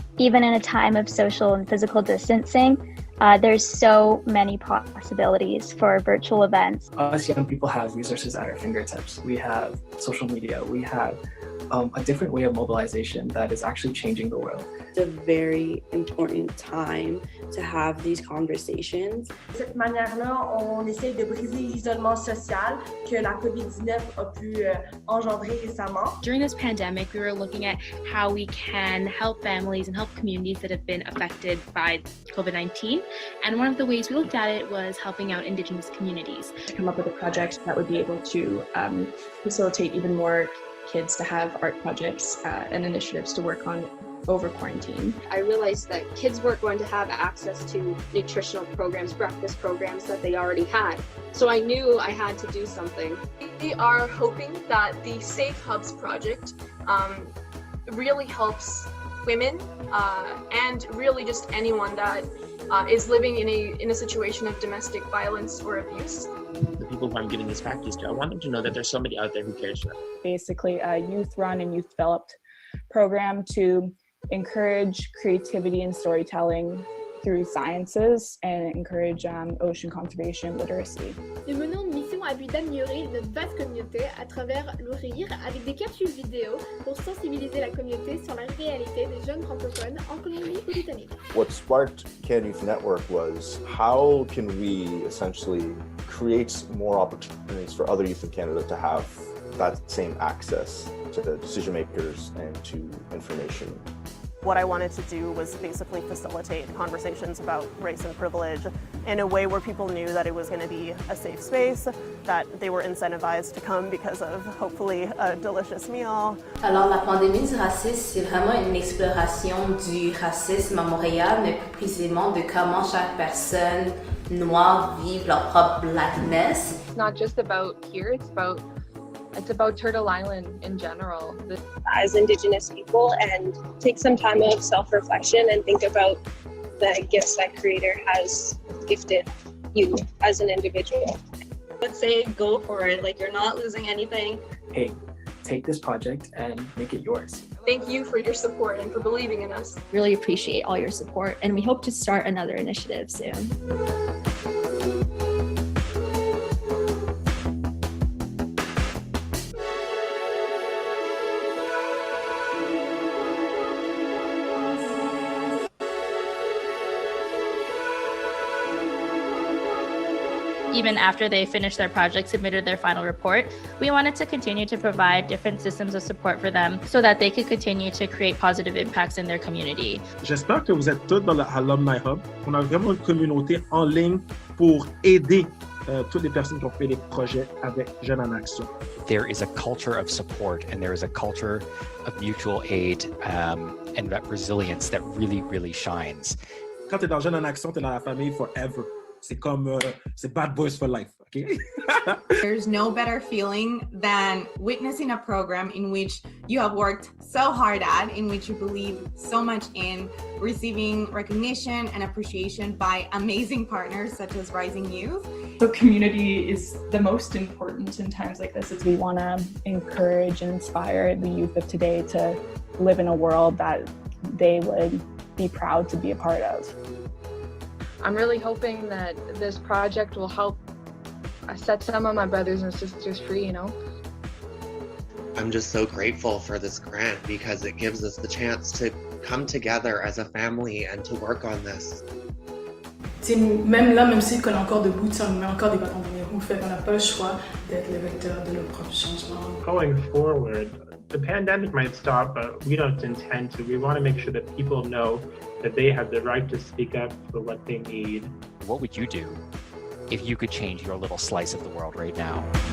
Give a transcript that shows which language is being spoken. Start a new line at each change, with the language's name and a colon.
English: Even in a time of social and physical distancing, there's so many possibilities for virtual events. Us young people have resources at our fingertips. We have social media. We have a different way of mobilization that is actually changing the world. It's a very important time to have these conversations.
French: De cette manière-là, on essaie de briser l'isolement social que la COVID-19 a pu engendrer récemment.
English: During this pandemic, we were looking at how we can help families and help communities that have been affected by COVID-19. And one of the ways we looked at it was helping out Indigenous communities. To come up with a project that would be able to facilitate even more kids to have art projects and initiatives to work on over quarantine. I realized that kids weren't going to have access to nutritional programs, breakfast programs that they already had. So I knew I had to do something. We are hoping that the Safe Hubs project really helps women and really just anyone that is living in a situation of domestic violence or abuse. The people who I'm giving these packages to, I want them to know that there's somebody out there who cares for them. Basically a youth-run and youth-developed program to encourage creativity and storytelling through sciences and encourage ocean conservation literacy.
French: Nous menons une mission à but d'améliorer notre vaste communauté à travers le rire avec des capsules vidéo pour sensibiliser la communauté sur la réalité des jeunes francophones en Colombie-Britannique.
English: What sparked Can Youth Network was how can we essentially create more opportunities for other youth in Canada to have that same access to the decision makers and to information. What I wanted to do was basically facilitate conversations about race and privilege in a way where people knew that it was going to be a safe space, that they were incentivized to come because of hopefully a delicious meal.
French: Alors la pandémie du racisme, c'est vraiment une exploration du racisme à Montréal, mais plus précisément de comment chaque personne noire vit leur propre blackness.
English: It's not just about here, it's about Turtle Island in general. As Indigenous people, and take some time of self-reflection and think about the gifts that Creator has gifted you as an individual. Let's say go for it, like you're not losing anything. Hey, take this project and make it yours. Thank you for your support and for believing in us. Really appreciate all your support, and we hope to start another initiative soon. even after they finished their project, submitted their final report. We wanted to continue to provide different systems of support for them so that they could continue to create positive impacts in their community.
French: J'espère que vous êtes tous dans le Alumni Hub. On a vraiment une communauté en ligne pour aider toutes les personnes qui ont fait des projets avec Jeunes en Action.
English: There is a culture of support and there is a culture of mutual aid and that resilience that really, really shines.
French: Quand tu es dans Jeunes en Action, tu es dans la famille forever. C'est comme, c'est
English: bad boys for life,
French: okay?
English: There's no better feeling than witnessing a program in which you have worked so hard at, in which you believe so much in, receiving recognition and appreciation by amazing partners such as Rising Youth. So community is the most important in times like this. We want to encourage and inspire the youth of today to live in a world that they would be proud to be a part of. I'm really hoping that this project will help set some of my brothers and sisters free, you know? I'm just so grateful for this grant because it gives us the chance to come together as a family and to work on this.
French: Même là, même si on est encore debout, on met encore des bâtons dans les roues, fait qu'on n'a pas le choix d'être le vecteur de nos propres changements.
English: Going forward, the pandemic might stop, but we don't intend to. We want to make sure that people know that they have the right to speak up for what they need. What would you do if you could change your little slice of the world right now?